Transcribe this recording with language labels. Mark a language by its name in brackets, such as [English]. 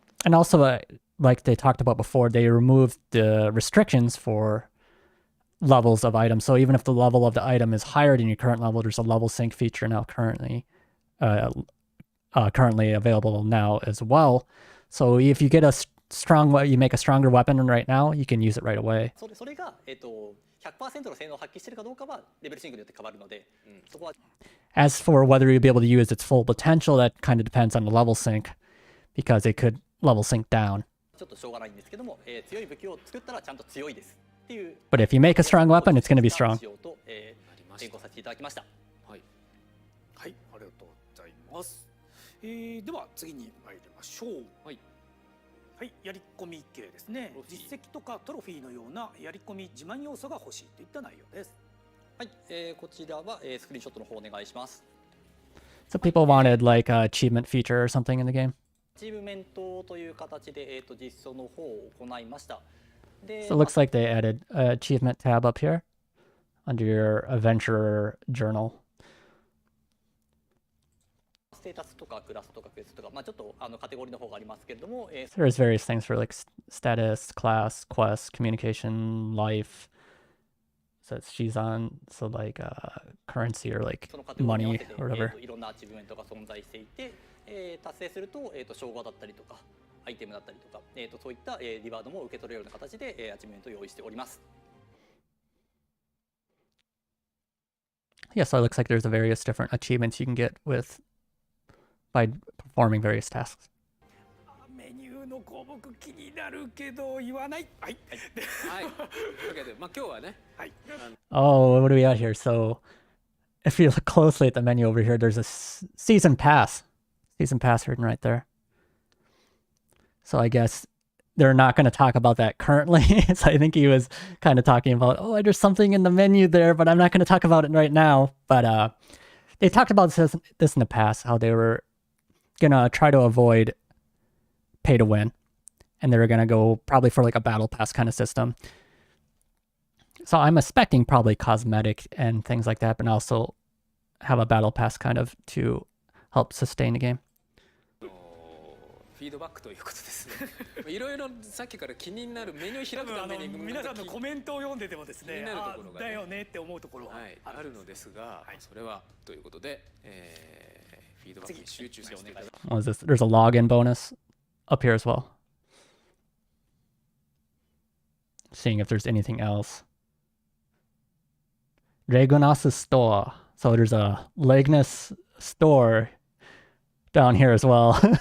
[English] And also, like they talked about before, they removed the restrictions for levels of items. So even if the level of the item is higher than your current level, there's a level sync feature now currently available now as well. So if you get a you make a stronger weapon right now, you can use it right away. [Japanese] それが100% の性能を発揮しているかどうかはレベルシンクによって変わるので、そこは [English] As for whether you'll be able to use its full potential, that kind of depends on the level sync, because it could level sync down. [Japanese] ちょっとしょうがないんですけども、強い武器を作ったらちゃんと強いですっていう。 [English] But if you make a strong weapon, it's going to be strong. [Japanese] 仕様と変更させていただきました。はい、ありがとうございます。では次に参りましょう。はい、やり込み系ですね。実績とかトロフィーのようなやり込み自慢要素が欲しいといった内容です。はい、こちらは、スクリーンショットの方お願いします。 [English] So people wanted like an achievement feature or something in the game. [Japanese] アチーブメントという形で、実装の方を行いました。で、 [English] So it looks like they added an achievement tab up here under your adventurer journal. [Japanese] ステータスとかクラスとかクエストとか、まあちょっとカテゴリーの方がありますけれども、 [English] So there's various things for like status, class, quest, communication, life. So it's Shizan, so like currency or like [Japanese] そのカテゴリーに合わ [English] money [Japanese] せて [English] or whatever. [Japanese] いろんなアチーブメントが存在していて、達成すると称号だったりとかアイテムだったりとか、そういったリワードも受け取れるような形でアチーブメントを用意しております。 [English] Yeah, so it looks like there's various different achievements you can get with by performing various tasks. [Japanese] メニューの項目気になるけど言わない。はい。はい。というわけで、まあ今日はね、はい。 [English] Oh, what do we got here? So if you look closely at the menu over here, there's a season pass. Season pass written right there. So I guess they're not going to talk about that currently. So I think he was kind of talking about, oh, there's something in the menu there, but I'm not going to talk about it right now. But they talked about this in the past, how they were going to try to avoid pay to win. And they were going to go probably for like a battle pass kind of system. So I'm expecting probably cosmetic and things like that, but also have a battle pass kind of to help sustain the game. [Japanese] フィードバックということですね。いろいろさっきから気になるメニュー開くために皆さんのコメントを読んでてもですね、気になるところがねだよねって思うところはあるのですが、それはということで、フィードバックに集中させていただきます。 [English] What is this? There's a login bonus up here as well. Seeing if there's anything else. Legonas store. So there's a Legonas store down here as well.